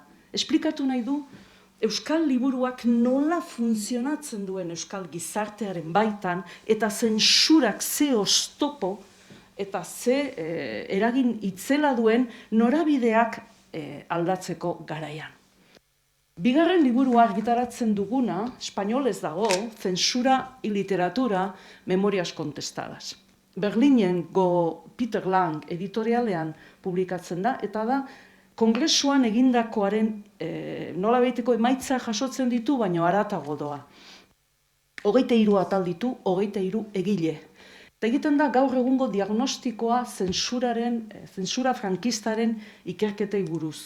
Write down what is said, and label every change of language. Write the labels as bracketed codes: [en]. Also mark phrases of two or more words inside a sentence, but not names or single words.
[eu] Esplikatu nahi du, euskal liburuak nola funtzionatzen duen euskal gizartearen baitan, eta zentsurak ze oztopo, eta ze eragin itzela duen norabideak aldatzeko garaian. Bigarren liburua argitaratzen duguna, espainolez dago, Zensura y literatura, memorias contestadas. Berlinengo Peter Lang editorialean publikatzen da, eta da, kongresuan egindakoaren nola behiteko emaitza jasotzen ditu, baina haratago doa. 23 atal ditu, 23 egile. Eta egiten da gaur egungo diagnostikoa zentsura frankistaren ikerketei buruz.